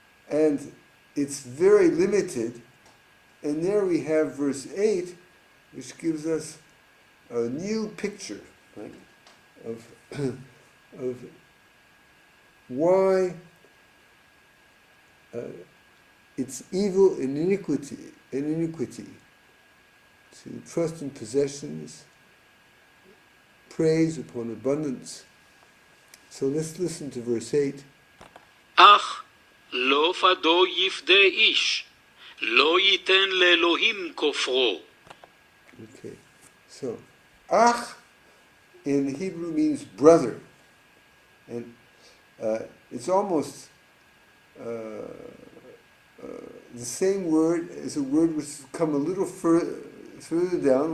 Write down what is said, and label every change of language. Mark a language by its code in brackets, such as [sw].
[en] And it's very limited. And there we have verse 8, which gives us a new picture, right, of why it's evil and iniquity to trust in possessions, praise upon abundance. So let's listen to verse 8. [he] אך לא פדו יפדה איש, לא ייתן לאלוהים כופרו. [en] Okay, so ach in Hebrew means brother, and it's almost the same word as a word which has come a little further down.